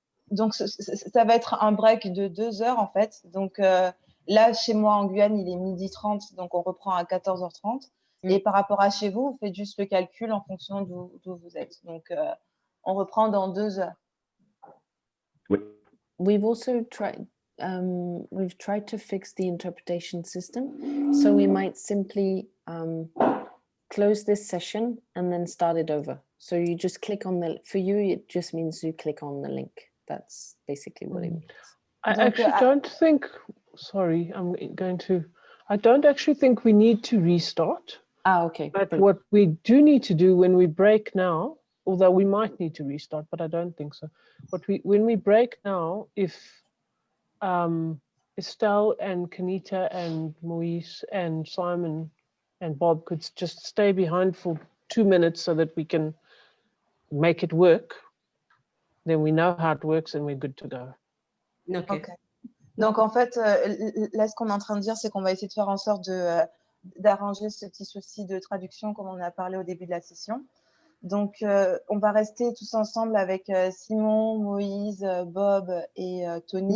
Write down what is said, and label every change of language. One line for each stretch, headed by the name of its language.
French: Donc, ça va être un break de 2 heures en fait. Donc là, chez moi en Guyane, il est 12h30, donc on reprend à 14h30. Et par rapport à chez vous, vous faites juste le calcul en fonction d'où vous êtes. Donc on reprend dans 2 heures. Oui.
English: We've also tried to fix the interpretation system, so we might simply close this session and then start it over. So you just click on for you, it just means you click on the link. That's basically what it means. I actually don't think, sorry, I don't actually think we need to restart. Okay. But what we do need to do when we break now, although we might need to restart, but I don't think so. When we break now, if Estelle and Kenita and Moise and Simon and Bob could just stay behind for 2 minutes so that we can make it work, then we know how it works and we're good to go.
French: Okay. Donc en fait, là, ce qu'on est en train de dire, c'est qu'on va essayer de faire en sorte d'arranger ce petit souci de traduction comme on a parlé au début de la session. Donc, on va rester tous ensemble avec Simon, Moïse, Bob et Tony.